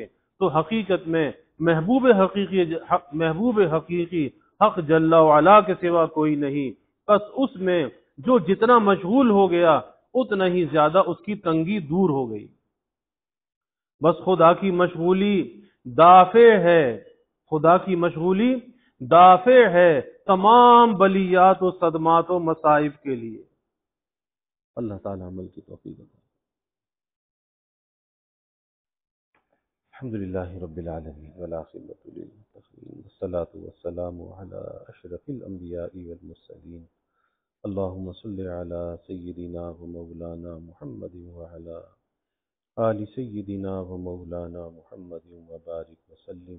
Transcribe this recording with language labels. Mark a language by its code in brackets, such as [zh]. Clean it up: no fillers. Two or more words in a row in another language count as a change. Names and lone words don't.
[ur] تو حقیقت میں محبوب حقیقی حق جل وعلا کے سوا کوئی نہیں، بس اس میں جو جتنا مشغول ہو گیا اتنا ہی زیادہ اس کی تنگی دور ہو گئی۔ بس خدا کی مشغولی دافع ہے تمام بلیات و صدمات و مصائب کے لیے۔ اللہ تعالی عمل کی توفیق عطا۔ [ar] الحمدللہ رب العالمین والعاقبۃ للمتقین والصلاة والسلام علی اشرف الانبیاء والمرسلین، اللہم صل علی سیدنا و مولانا محمد وعلی آل سیدنا و مولانا محمد وبارک وسلم۔